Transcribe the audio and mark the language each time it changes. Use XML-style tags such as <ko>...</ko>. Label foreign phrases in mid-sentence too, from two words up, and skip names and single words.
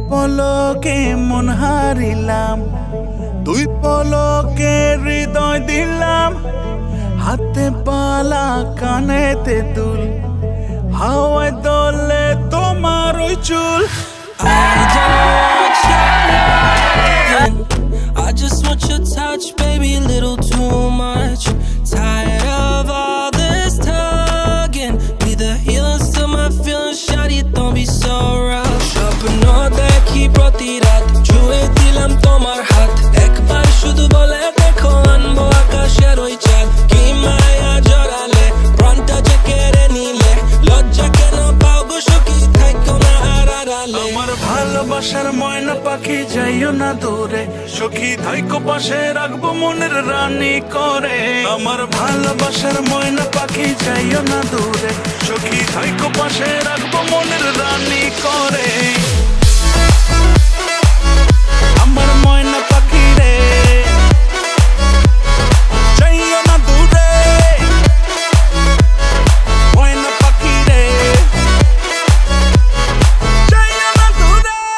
<bn>পলকে মন হারিলাম, দুই পলকে হৃদয় দিলাম। হাতে পালা কানেতে দুল, হাওয়ায় দোলে তোমার ওই চুল।</bn> <en>I just want your touch, baby, a little too much. Tired of all this tugging. Be the healers to my feelings, shawty, don't be so rough.</en> <bn>স্বপ্ন দেখি প্রতি রাত, জুহে দিলাম তোমার হাত. একবার শুধু বলে দেখো আনবো আকাশের ওই চাঁদ. কী মায়া জড়ালে, প্রাণটা যে কেড়ে নিলে. লজ্জা কেন পাও গো সখী, থাইকো না আড়ালে. আমার ভালোবাসার ময়না পাখি যাইও না দূরে, সখী থাইকো পাশে রাখবো মনের রানী করে। আমার ভালোবাসার ময়না পাখি যাইও না দূরে, সখী থাইকো পাশে রাখবো মনের রানী করে। আমার ময়না পাখি রে যাইও না দূরে, ময়না পাখি রে যাইও না দূরে।</bn>